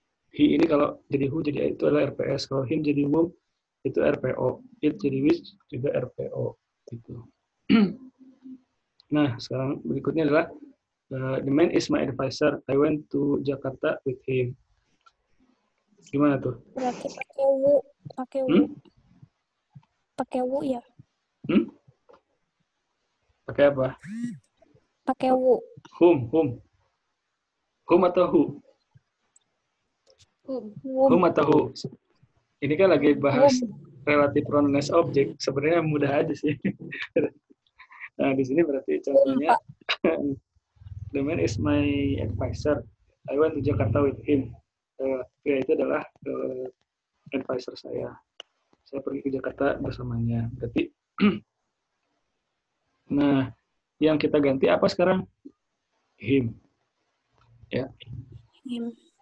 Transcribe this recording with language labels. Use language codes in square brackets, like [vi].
[id] He ini kalau jadi who jadi itu adalah RPS. Kalau him jadi whom itu RPO. It jadi which juga RPO. Gitu. Nah, sekarang berikutnya adalah [en] the man is my advisor. I went to Jakarta with him. [id] Gimana tuh? Berarti pakai wu, pakai wu. Pakai wu ya? Pakai apa? Pakai wu. Whom atau who? Whom atau who? Ini kan lagi bahas [en] relative pronoun as object. [id] Sebenarnya mudah aja sih. Nah, di sini berarti contohnya [en] the man is my advisor. I went to Jakarta with him. [id] Dia itu adalah advisor saya. Saya pergi ke Jakarta bersamanya. Berarti nah, yang kita ganti apa sekarang? Him. Ya. Him.